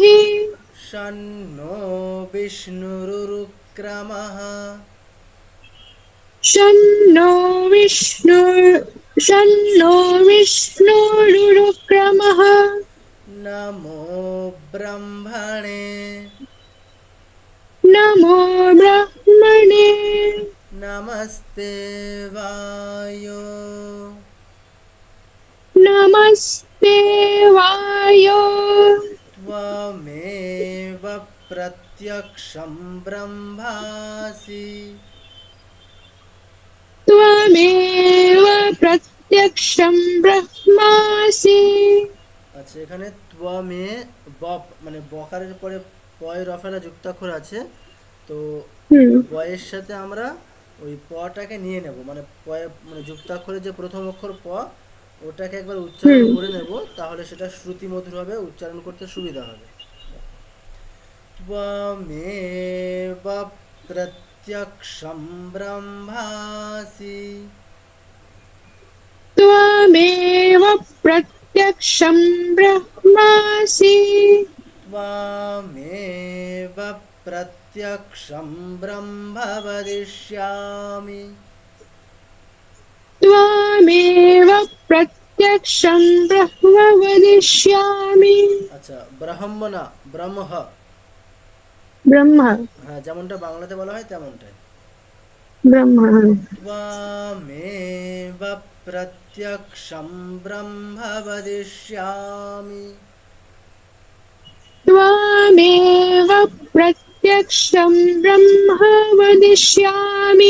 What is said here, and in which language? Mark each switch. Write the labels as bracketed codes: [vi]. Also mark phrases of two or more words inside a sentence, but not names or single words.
[sa] षण्णो विष्णुरुक्रमः, षण्णो विष्णुरुक्रमः, नमो ब्रह्मणे, नमो ब्रह्मणे नमस्ते वायो नमस्ते वायो त्वमेव प्रत्यक्षं ब्रह्मासि। त्वमेव प्रत्यक्षं ब्रह्मासि। [bn] আচ্ছা, এখানে ত্বমে বপ মানে বকারের পরে পয় রফেলা যুক্তাক্ষর আছে, তো হুম বয়ের সাথে আমরা ওই পটাকে নিয়ে নেব, মানে পয়ে মানে যুক্তাক্ষরের যে প্রথম অক্ষর প, ওটাকে একবার উচ্চারণ হুম করে নেব, তাহলে সেটা শ্রুতি মধুর হবে, উচ্চারণ করতে সুবিধা হবে। [sa] त्वमेव प्रत्यक्षम ब्रह्मासि। त्वमेव प्रत्यक्षं ब्रह्मासि। त्वमेव प्रत्यक्षं ब्रह्म वदिष्यामि। त्वमेव प्रत्यक्षं ब्रह्म वदिष्यामि। [bn] আচ্ছা, ব্রাহ্ম না, ব্রহ্ম। [sa] ब्रह्म [bn] হ্যাঁ, যেমনটা বাংলাতে বলা হয় তেমনটাই। [sa] ब्रह्म त्वमेव प्रत्यक्षं ब्रह्म वदिष्यामि। त्वमेव प्रत्यक्षं ब्रह्म वदिष्यामि।